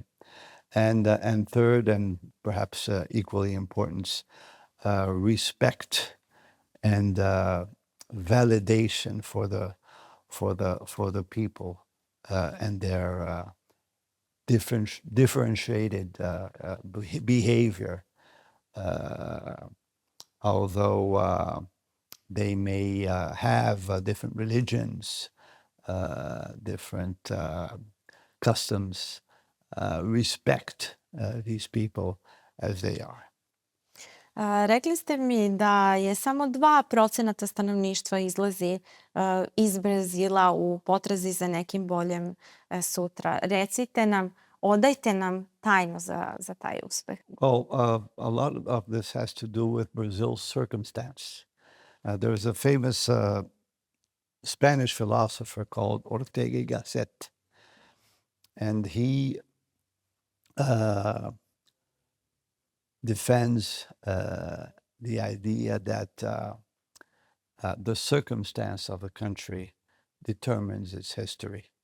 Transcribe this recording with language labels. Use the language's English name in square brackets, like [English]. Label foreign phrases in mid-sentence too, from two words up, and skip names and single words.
[English] And third, and perhaps equally important, respect and validation for the people and their differentiated behavior, although they may have different religions, different customs, respect these people as they are. [Serbian] Rekli ste mi da je samo 2% stanovništva izlazi iz Brazila u potrazi za nekim boljem sutra. Recite nam, odajte nam tajnu za taj uspeh. [English] Well, a lot of this has to do with Brazil's circumstance. There's a famous Spanish philosopher called Ortega y Gasset, and he defends the idea that the circumstance of a country determines its history.